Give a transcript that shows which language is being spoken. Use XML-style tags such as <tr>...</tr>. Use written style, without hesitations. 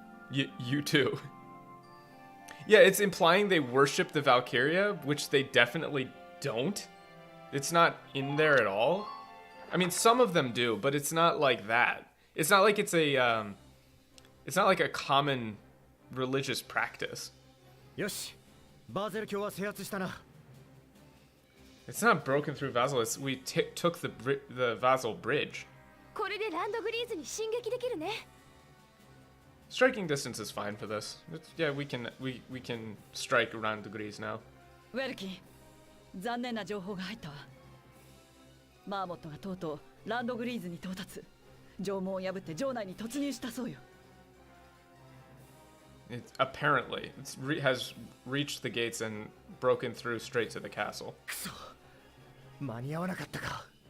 <en>You too. Yeah, it's implying they worship the Valkyria, which they definitely don't. It's not in there at all. I mean, some of them do, but it's not like that. It's not like it's not like a common religious practice.</en> <ja>よし、バーゼル卿は制圧したな。</ja> <en>It's not broken through Vassal. We took the Vassal bridge.</en> <ja>これでランドグリーズに進撃できるね。</ja> <en>Striking distance is fine for this. Yeah, we can strike around the Grease now.</en> <ja>ウェルキン、残念な情報が入ったわ。マーモットがとうとうランドグリーズに到達。城門を破って城内に突入したそうよ。</ja> <en>Apparently, has reached the gates and broken through straight to the castle.</en> <ja>くそ、間に合わなかったか。</ja>